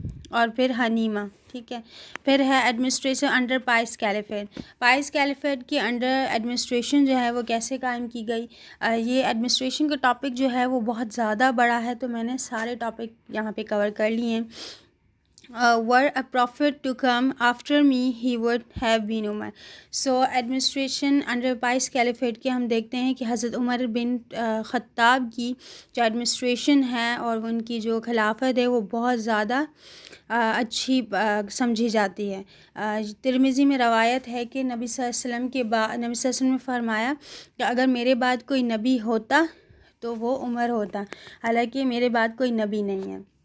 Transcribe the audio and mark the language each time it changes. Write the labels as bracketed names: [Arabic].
[Urdu] اور پھر حنیمہ، ٹھیک ہے. پھر ہے [English] Administration under pious caliphate. [Urdu] پائس کیلیفیٹ کے انڈر ایڈمنسٹریشن جو ہے وہ کیسے قائم کی گئی. یہ ایڈمنسٹریشن کا ٹاپک جو ہے وہ بہت زیادہ بڑا ہے، تو میں نے سارے ٹاپک یہاں پہ کور کر لیے ہیں. [English] were a prophet to come after me he would have been Umar. So administration under Pius Caliphate [Urdu] کے ہم دیکھتے ہیں کہ حضرت عمر بن خطاب کی جو ایڈمنسٹریشن ہے اور ان کی جو خلافت ہے وہ بہت زیادہ اچھی سمجھی جاتی ہے. ترمذی میں روایت ہے کہ نبی صلی اللہ علیہ وسلم کے بعد نبی صلی اللہ علیہ وسلم نے فرمایا کہ اگر میرے بعد کوئی نبی ہوتا تو وہ عمر ہوتا، حالانکہ میرے بعد کوئی نبی نہیں ہے.